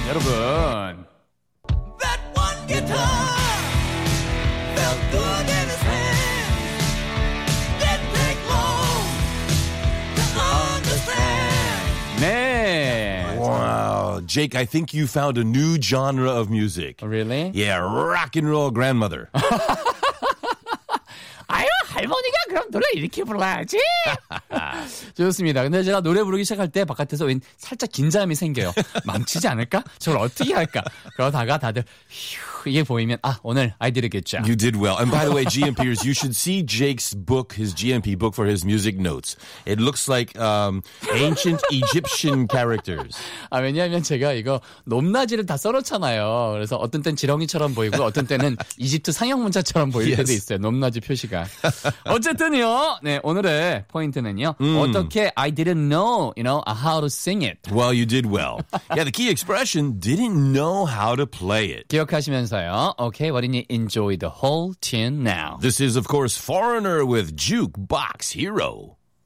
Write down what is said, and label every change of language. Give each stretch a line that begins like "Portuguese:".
English: That one guitar felt good in his hand. Didn't take long to understand. Man. Wow. Jake, I think you found a new genre of music. Really? Yeah, rock and roll grandmother.
Korean: 아유, 할머니가 그럼 노래 이렇게 불러야지. 좋습니다. 근데 제가 노래 부르기 시작할 때 바깥에서 웬 살짝 긴장이 생겨요. 망치지 않을까? 저걸 어떻게 할까? 그러다가 다들 휴 이게 보이면 아 오늘
English: I did a good job. You did well. And by the way, GMPers, you should see Jake's book, his GMP book for his music notes. It looks like ancient Egyptian characters.
Korean: 아 왜냐하면 제가 이거 높낮이를 다 써놓잖아요. 그래서 어떤 땐 지렁이처럼 보이고 어떤 때는 이집트 상형 문자처럼 보일 때도 있어요. 높낮이 표시가. 어쨌든요. 네 오늘의 포인트는요. 어떻게
English: I didn't know, you know, how to sing it. Well, you did well. Yeah, the key expression, didn't know how to play it.
Korean: 기억하시면서요.
English: Okay, why don't you enjoy the whole tune now? This is, of course, Foreigner with Jukebox Hero.